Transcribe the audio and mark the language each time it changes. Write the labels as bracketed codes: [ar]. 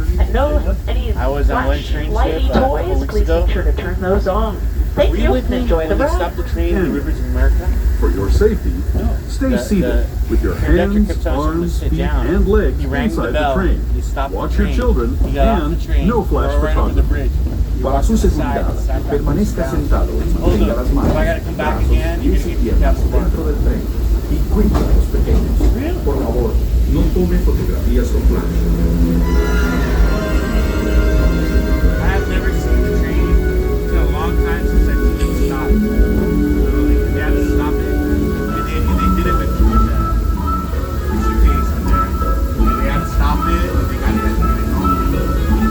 [en] And no any lighty toys, please make sure to turn those off. Thank you, and enjoy the ride. Stop the train in the rivers of America. For your safety, stay seated with your hands, arms, feet, and legs inside the train. Watch your children and no flash photography. [es] Para su seguridad, permanezca sentado y mantenga las manos, brazos, pies y piernas dentro del tren y cuida a los pequeños. Por favor, no tome fotografías con flash. [en] I have never seen the train. It's been a long time since I've seen it stop. Literally, they had to stop it. And they did it with suitcase in there. And they had to stop it, and they got it home.